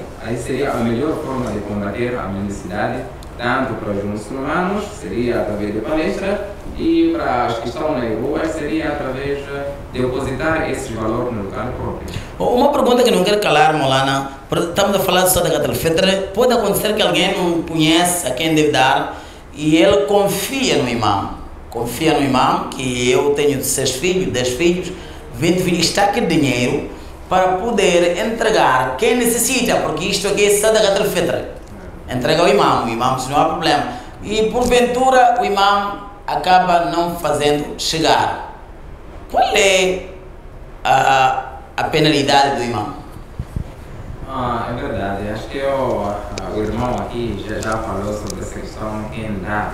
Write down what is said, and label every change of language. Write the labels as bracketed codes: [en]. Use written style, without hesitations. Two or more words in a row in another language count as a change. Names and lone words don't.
[pt] Aí seria a melhor forma de combater a mendicidade, tanto para os muçulmanos, seria através de palestras, e para os que estão nas ruas, seria através de depositar esses valores no local próprio. Uma pergunta que não quero calar, Molana, estamos a falar de Sadakat al-Fitr, pode acontecer que alguém não conhece a quem deve dar e ele confia no imam, que eu tenho 6 filhos, 10 filhos, 20 filhos, está aqui dinheiro para poder entregar quem necessita, porque isto aqui é Sadakat al-Fitr. Entrega ao imam, não há problema. E porventura o imam acaba não fazendo chegar. Qual é a penalidade do imam? É verdade, acho que o irmão aqui já falou sobre essa questão, quem dá.